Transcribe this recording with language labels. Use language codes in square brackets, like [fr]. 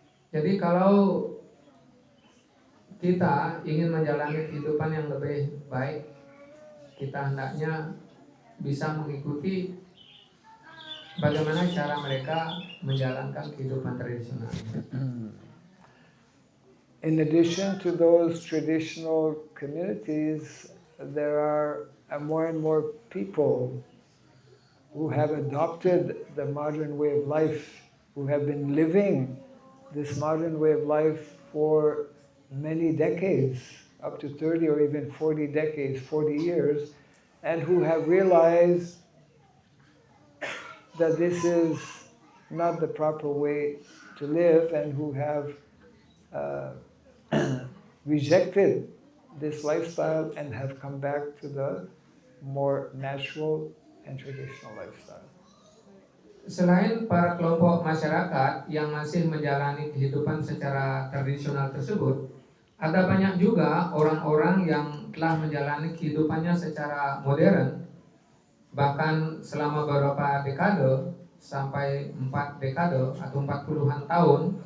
[id] Jadi kalau kita ingin menjalani kehidupan yang lebih baik, kita hendaknya bisa mengikuti bagaimana cara mereka menjalankan kehidupan tradisional. [en] In addition to those traditional communities, there are more and more people who have adopted the modern way of life, who have been living this modern way of life for many decades, up to 30 or even 40 decades, 40 years, and who have realized that this is not the proper way to live, and who have rejected this lifestyle and have come back to the more natural and traditional lifestyle. [id] Selain para kelompok masyarakat yang masih menjalani kehidupan secara tradisional tersebut, ada banyak juga orang-orang yang telah menjalani kehidupannya secara modern, bahkan selama beberapa dekade, sampai 4 dekade atau 40-an tahun.